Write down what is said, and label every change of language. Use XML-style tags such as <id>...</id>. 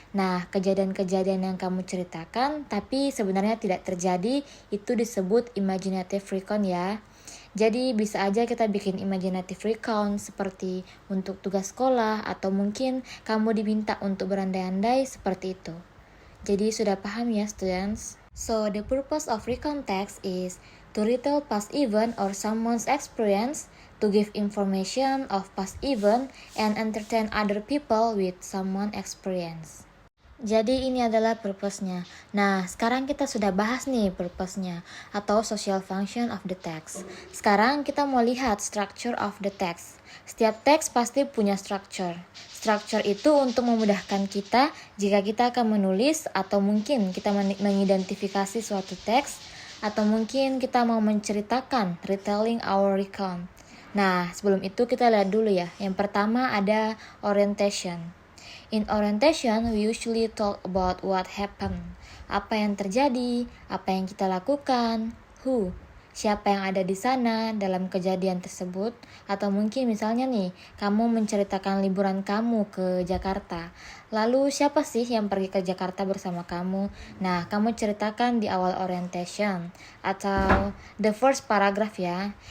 <id>Nah, kejadian-kejadian yang kamu ceritakan tapi sebenarnya tidak terjadi itu disebut imaginative recount ya. Jadi bisa aja kita bikin imaginative recount seperti untuk tugas sekolah atau mungkin kamu diminta untuk berandai-andai seperti itu. Jadi sudah paham ya students?</id> <en>So the purpose of recount text is to retell past event or someone's experience, to give information of past event and entertain other people with someone experience.</en> <id>Jadi ini adalah purpose-nya. Nah, sekarang kita sudah bahas nih purpose-nya atau</id> <en>social function of the text.</en> <id>Sekarang kita mau lihat</id> <en>structure of the text.</en> <id>Setiap teks pasti punya structure. Structure itu untuk memudahkan kita jika kita akan menulis atau mungkin kita mengidentifikasi suatu teks atau mungkin kita mau menceritakan</id> <en>retelling our recount.</en> <id>Nah, sebelum itu kita lihat dulu ya. Yang pertama ada orientation.</id> <en>In orientation, we usually talk about what happened.</en> <id>Apa yang terjadi, apa yang kita lakukan, who, siapa yang ada di sana dalam kejadian tersebut, atau mungkin misalnya nih, kamu menceritakan liburan kamu ke Jakarta. Lalu siapa sih yang pergi ke Jakarta bersama kamu? Nah, kamu ceritakan di awal orientation atau</id> <en>the first paragraph</en> <id>ya.</id>